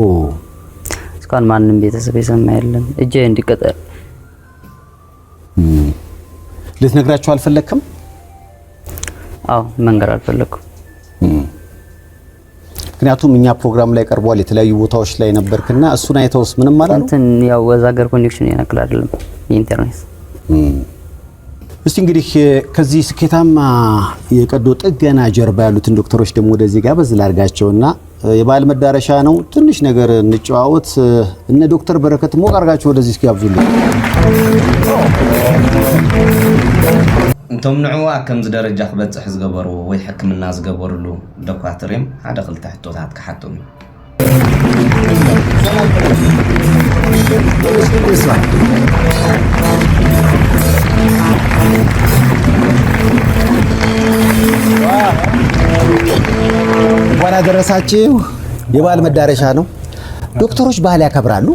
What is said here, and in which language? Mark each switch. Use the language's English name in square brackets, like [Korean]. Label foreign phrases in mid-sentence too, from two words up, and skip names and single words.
[Amharic] እስካሁን ማንንም ቤተሰብ የሰማ የለም። እጄ እንዲቀጠል ልትነግራቸው አልፈለክም? አዎ መንገር አልፈለኩም። ምክንያቱም እኛ ፕሮግራም ላይ ቀርቧል የተለያዩ ቦታዎች ላይ ነበርክና እሱን አይተውስ ምንም ማለት ነው? እንትን ያው ወዛገር ኮኔክሽን ያነክል አይደለም የኢንተርኔት። እስቲ እንግዲህ ከዚህ ስኬታማ የቀዶ ጥገና ጀርባ ያሉትን ዶክተሮች ደግሞ ወደዚህ ጋር በዝላ አርጋቸውና የባህል መዳረሻ ነው ትንሽ ነገር እንጨዋወት። እነ ዶክተር በረከት ሞቅ አርጋቸው ወደዚህ እስኪያብዙልን። [Tigrinya] እንቶም ንዕዋ ከምዚ ደረጃ ክበፅሕ ዝገበሩ ወይ ሕክምና ዝገበሩሉ ዶክተር እዮም ሓደ ክልተ ሕቶታት ክሓቶም [Amharic] እንኳን አደረሳችሁ። የባህል መዳረሻ ነው። ዶክተሮች ባህል ያከብራሉ?